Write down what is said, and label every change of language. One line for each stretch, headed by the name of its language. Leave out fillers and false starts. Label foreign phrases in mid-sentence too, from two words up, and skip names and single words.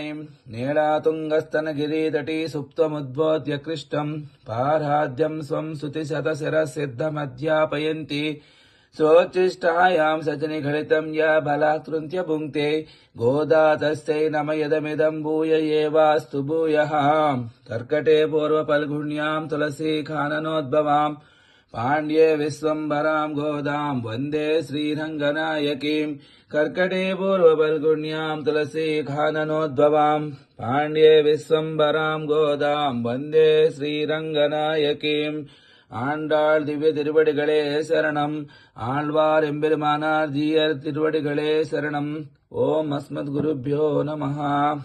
Sanskrit: नीला तुङ्गस्तनगिरितटी सुप्तमुद्बोध्य कृष्णं पारार्थ्यं स्वं श्रुतिशतशिरस्सिद्धमध्यापयन्ती स्वोच्छिष्टायां स्रजि निगलितं या बलात्कृत्य भुङ्क्ते गोदा तस्यै नम इदमिदं भूय एवास्तु भूयः. कर्कटे पूर्वफल्गुण्यां तुलसी काननोद्भवां पाण्ड्ये विश्वम्भरां गोदां वन्दे श्रीरङ्गनायकीं. कर्कटे पूर्वफल्गुण्यां तुलसी खाननोद्भवां पाण्ड्ये विश्वम्भरां गोदां वन्दे श्रीरङ्गनायकीं.
Tamil: ஆண்டாள் திவ்ய திருவடிகளே சரணம். ஆழ்வார் எம்பெருமானார் ஜீயர் திருவடிகளே சரணம்.
Sanskrit: ओम् अस्मद् गुरुभ्यो नमः.